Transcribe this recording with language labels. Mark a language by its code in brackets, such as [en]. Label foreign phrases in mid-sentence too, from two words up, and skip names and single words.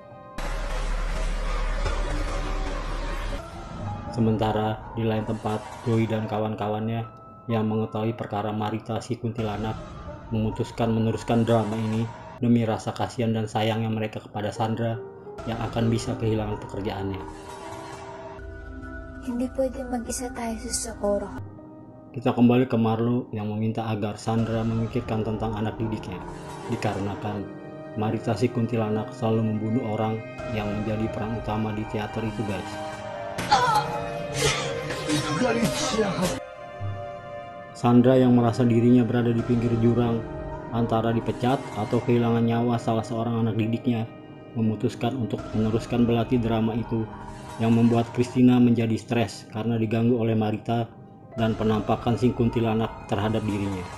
[id] Sementara di lain tempat, Joey dan kawan-kawannya yang mengetahui perkara Marita si kuntilanak memutuskan meneruskan drama ini demi rasa kasihan dan sayangnya mereka kepada Sandra yang akan bisa kehilangan pekerjaannya. [tl] Hindi pwede mag-isa tayo sa Socorro. [id] Kita kembali ke Marlo yang meminta agar Sandra memikirkan tentang anak didiknya, dikarenakan Marita si kuntilanak selalu membunuh orang yang menjadi peran utama di teater itu guys. Sandra yang merasa dirinya berada di pinggir jurang antara dipecat atau kehilangan nyawa salah seorang anak didiknya, memutuskan untuk meneruskan belati drama itu, yang membuat Christina menjadi stres karena diganggu oleh Marita dan penampakan si kuntilanak terhadap dirinya.